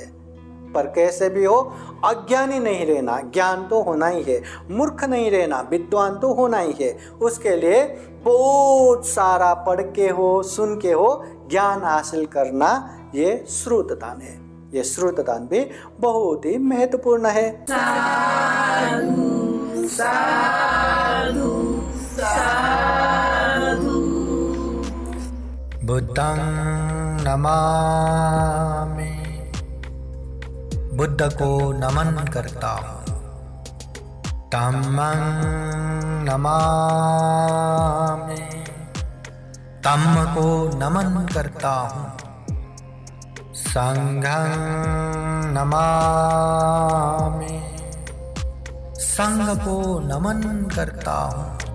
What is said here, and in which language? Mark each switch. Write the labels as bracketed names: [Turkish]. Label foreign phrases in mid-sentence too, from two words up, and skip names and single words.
[Hindi] पर कैसे भी हो, अज्ञानी नहीं रहना, ज्ञान तो होना ही है। मूर्ख नहीं रहना, विद्वान तो होना ही है। उसके लिए बहुत सारा पढ़ के हो, सुन के हो, ज्ञान हासिल करना, ये श्रुतदान है। ये श्रुतदान भी बहुत ही महत्वपूर्ण है। [Pali] साधु साधु साधु। बुद्धं नमामि, [Hindi] बुद्ध को नमन करता हूँ। [Pali] धम्मं नमामि, [Hindi] धम्म को नमन करता हूँ। [Pali] संघं नमामि, [Hindi] संघ को नमन करता हूँ।